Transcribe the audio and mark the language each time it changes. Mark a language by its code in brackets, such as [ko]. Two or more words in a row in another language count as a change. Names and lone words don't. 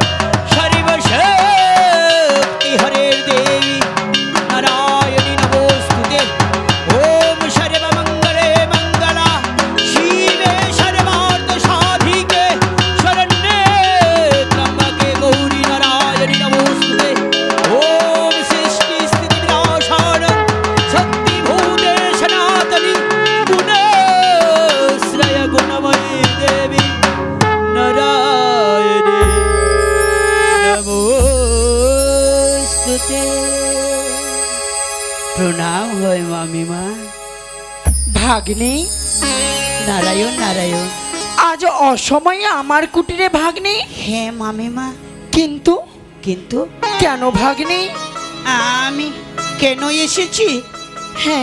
[sa] सर्वशक्ति हरे देवी नारायणी नमोस्तुते ओम सर्वमंगले मंगला शिवे सर्वार्थ साधिके शरण्ये त्र्यंबके गौरी नारायणी नमोस्तुते ओम सृष्टि स्थिति विनाशानं शक्ति भूते सनातनी गुणश्रय गुणमयी देवी नारायणी नमोस्तुते [bn] প্রণাম হয় মামিমা ভাগ্নে নারায়ণ নারায়ণ আজ অসময়ে আমার কুটিরে ভাগ্নে হ্যাঁ মামিমা কিন্তু কিন্তু কেন ভাগ্নে আমি কেন এসেছি হ্যাঁ